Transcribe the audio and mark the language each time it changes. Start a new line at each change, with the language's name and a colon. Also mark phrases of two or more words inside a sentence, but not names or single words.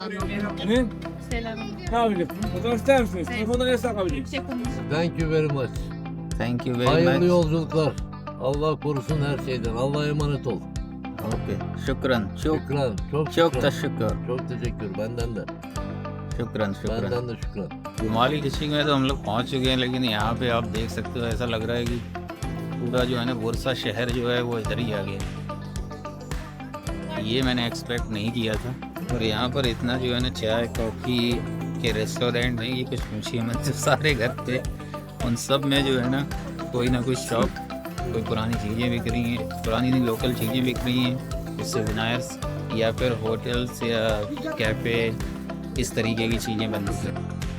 Turkish: Ne? Selam. Ne yapayım? Fotoğraf ister misiniz? Evet. Telefonda ne saklayabilirim? Yüksek konuşun.
English: Thank you very much. Thank you very
Turkish: Hayırlı much. yolculuklar. Allah korusun her şeyden. Allah'a emanet ol. Okay. शुक्रान çok Şükran. Çok çok şükran. teşekkür. Çok teşekkür. Benden de.
Arabic: شكراً شكراً
Turkish: Benden de şükran.
Hindi: जुमाली डिस्ट्रिक्ट में तो हम लोग पहुंच चुके हैं, लेकिन यहाँ पे आप देख सकते हो ऐसा लग रहा है कि पूरा जो है ना बुरसा शहर जो है वो इधर ही आ गया। ये मैंने एक्सपेक्ट नहीं किया था। और यहाँ पर इतना जो है ना चाय कॉफ़ी के रेस्टोरेंट नहीं, ये कुछ पूछिए मत, जो सारे घर थे उन सब में जो है ना कोई ना कोई शॉप, कोई पुरानी चीज़ें बिक रही हैं, पुरानी नहीं लोकल चीज़ें बिक रही हैं, सोवेनिर्स या फिर होटल्स या कैफ़े, इस तरीके की चीज़ें बन रही हैं।